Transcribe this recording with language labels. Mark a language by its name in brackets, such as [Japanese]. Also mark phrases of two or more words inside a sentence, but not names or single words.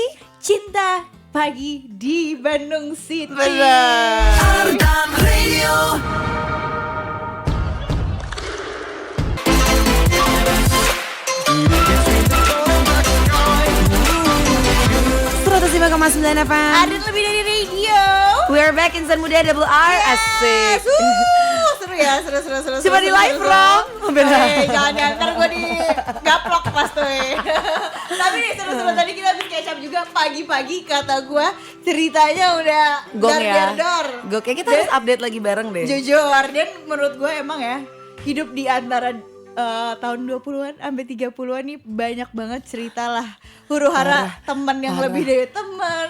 [Indonesian] Cinta pagi di Bandung City. Ardan Radio. .9 FM. Ada lebih dari radio. [English] We're back, [Indonesian] Insan Muda Double R. Asik. Seru ya, seru. Coba di live, Rom. Jangan ya, ntar gue di gaplok pas tuh. Tapi nih seru-seru, tadi kita habis [English] catch up [Indonesian] juga pagi-pagi, kata gue ceritanya udah Gong ya. dar. Gue kayak kita harus update lagi bareng deh. Jujur, dan menurut gue emang ya hidup di antara tahun 20-an sampai 30-an nih banyak banget cerita lah. Huru-hara temen yang lebih dari temen.